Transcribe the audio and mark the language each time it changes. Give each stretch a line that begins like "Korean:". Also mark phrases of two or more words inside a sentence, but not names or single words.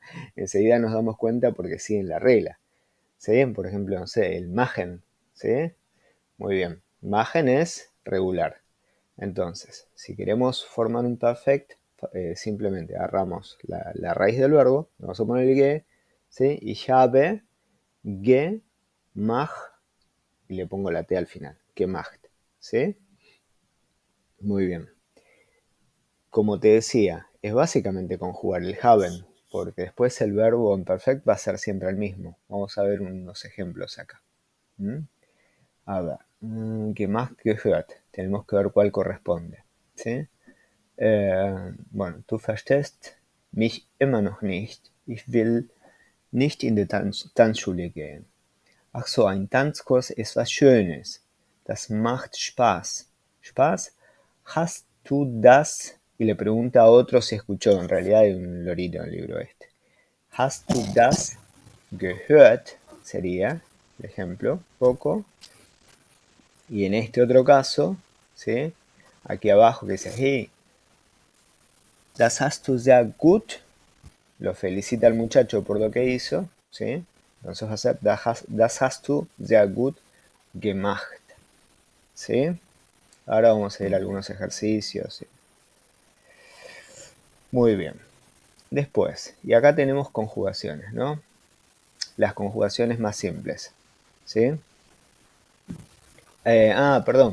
Spanish: Enseguida nos damos cuenta porque siguen la regla. ¿Sí? Por ejemplo, no sé, el magen, ¿sí? Muy bien, magen es regular. Entonces, si queremos formar un perfect, simplemente agarramos la raíz del verbo, vamos a poner el ge, ¿sí?
German: Y habe, ge, mach,
Spanish: y le pongo la T al final, gemacht, ¿sí? Muy bien. Como te decía, es básicamente conjugar el haben, porque después el verbo en perfect va a ser siempre el mismo. Vamos a ver unos ejemplos acá. ¿Mm? A ver,
German: gemacht, gehört.
Spanish: Tenemos que ver cuál corresponde, ¿sí? Bueno,
German: du verstehst mich immer noch nicht. Ich will nicht in die Tanzschule gehen. Ach so, ein Tanzkurs ist was Schönes. Das macht Spaß. ¿Spaß? ¿Hast du das?
Spanish: Y le pregunta a otro si escuchó. En realidad hay un lorito en el libro este.
German: ¿Hast du das gehört?
Spanish: Sería el ejemplo, poco. Y en este otro caso, ¿sí? Aquí abajo que dice,
German: hey, das hast du sehr gut.
Spanish: Lo felicita al muchacho por lo que hizo, ¿sí? Entonces va a ser,
German: das hast du sehr gut gemacht.
Spanish: ¿Sí? Ahora vamos a ir a algunos ejercicios. ¿Sí? Muy bien. Después, y acá tenemos conjugaciones, ¿no? Las conjugaciones más simples. ¿Sí? Perdón.